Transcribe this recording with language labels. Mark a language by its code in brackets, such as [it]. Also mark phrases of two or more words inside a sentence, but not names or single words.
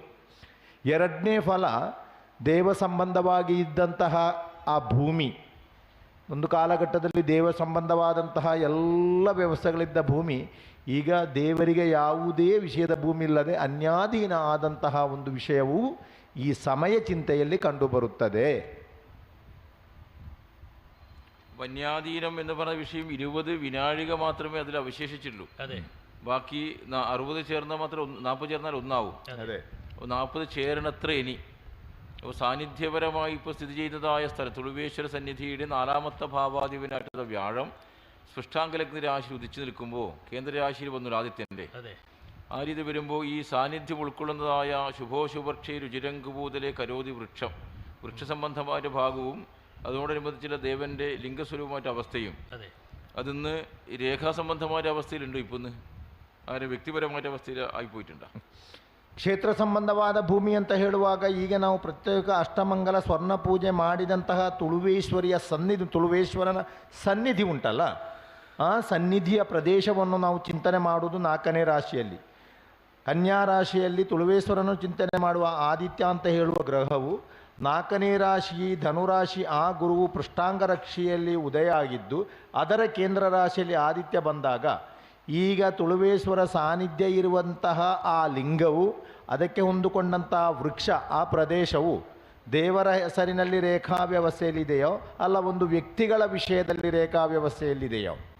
[kn] 2ನೇ ಫಲ, ದೇವ ಸಂಬಂಧವಾಗಿ ಇದ್ದಂತಹ ಆ ಭೂಮಿ, ಒಂದು ಕಾಲಘಟ್ಟದಲ್ಲಿ ದೇವ ಸಂಬಂಧವಾದಂತಹ ಎಲ್ಲ ವ್ಯವಸ್ಥೆಗಳಿದ್ದ ಭೂಮಿ ಈಗ ದೇವರಿಗೆ ಯಾವುದೇ ವಿಷಯದ ಭೂಮಿ ಇಲ್ಲದೆ ಅನ್ಯಾಧೀನ ಆದಂತಹ ಒಂದು ವಿಷಯವು ಈ ಸಮಯ ಚಿಂತೆಯಲ್ಲಿ ಕಂಡುಬರುತ್ತದೆ. [ml] വന്യാധീനം എന്ന് പറഞ്ഞ വിഷയം 20 വിനാഴിക മാത്രമേ അതിൽ അവശേഷിച്ചുള്ളൂ. അതെ. ബാക്കി 60 ചേർന്നാൽ മാത്രം 40 ചേർന്നാൽ ഒന്നാവും. അതെ. 40 ചേരണത്ര ഇനി. അപ്പോൾ സാന്നിധ്യപരമായി ഇപ്പോൾ സ്ഥിതി ചെയ്യുന്നതായ സ്ഥലം തുളുവേശ്വര സന്നിധിയുടെ 4ാമത്തെ ഭാവാധിപനായിട്ടുള്ള വ്യാഴം സ്പൃഷ്ടാംഗലഗ്ന രാശി ഉദിച്ചു നിൽക്കുമ്പോൾ കേന്ദ്രരാശിയിൽ വന്നു ആദിത്യൻ്റെ. ആ രീതി വരുമ്പോൾ ഈ സാന്നിധ്യം ഉൾക്കൊള്ളുന്നതായ ശുഭോശുഭക്ഷേ രുചിരംഗുഭൂതലെ കരോതി വൃക്ഷം, വൃക്ഷസംബന്ധമായ ഭാഗവും അതോടനുബന്ധിച്ചുള്ള ദേവൻ്റെ ലിംഗസ്വരൂപമായിട്ട് അവസ്ഥയും അതിന്ന് രേഖാസംബന്ധമായ അവസ്ഥയിലുണ്ടോ? ഇപ്പോൾ ഇന്ന് ആരെ വ്യക്തിപരമായ അവസ്ഥയിൽ ആയിപ്പോയിട്ടുണ്ടോ? [kn] ಕ್ಷೇತ್ರ ಸಂಬಂಧವಾದ ಭೂಮಿ ಅಂತ ಹೇಳುವಾಗ ಈಗ ನಾವು ಪ್ರತ್ಯೇಕ ಅಷ್ಟಮಂಗಲ ಸ್ವರ್ಣ ಪೂಜೆ ಮಾಡಿದಂತಹ ತುಳುವೇಶ್ವರಿಯ ಸನ್ನಿಧಿ, ತುಳುವೇಶ್ವರನ ಸನ್ನಿಧಿ ಉಂಟಲ್ಲ, ಆ ಸನ್ನಿಧಿಯ ಪ್ರದೇಶವನ್ನು ನಾವು ಚಿಂತನೆ ಮಾಡುವುದು 4ನೇ ರಾಶಿಯಲ್ಲಿ. ಕನ್ಯಾ ರಾಶಿಯಲ್ಲಿ ತುಳುವೇಶ್ವರನು ಚಿಂತನೆ ಮಾಡುವ ಆದಿತ್ಯ ಅಂತ ಹೇಳುವ ಗ್ರಹವು 4ನೇ ರಾಶಿ ಧನುರಾಶಿ, ಆ ಗುರುವು ಪೃಷ್ಠಾಂಗ ರಾಶಿಯಲ್ಲಿ ಉದಯ ಆಗಿದ್ದು ಅದರ ಕೇಂದ್ರ ರಾಶಿಯಲ್ಲಿ ಆದಿತ್ಯ ಬಂದಾಗ ಈಗ ತುಳುವೇಶ್ವರ ಸಾನ್ನಿಧ್ಯ ಇರುವಂತಹ ಆ ಲಿಂಗವು, ಅದಕ್ಕೆ ಹೊಂದಿಕೊಂಡಂತಹ ವೃಕ್ಷ, ಆ ಪ್ರದೇಶವು ದೇವರ ಹೆಸರಿನಲ್ಲಿ ರೇಖಾ ವ್ಯವಸ್ಥೆಯಲ್ಲಿದೆಯೋ ಅಲ್ಲ ಒಂದು ವ್ಯಕ್ತಿಗಳ ವಿಷಯದಲ್ಲಿ ರೇಖಾ ವ್ಯವಸ್ಥೆಯಲ್ಲಿದೆಯೋ?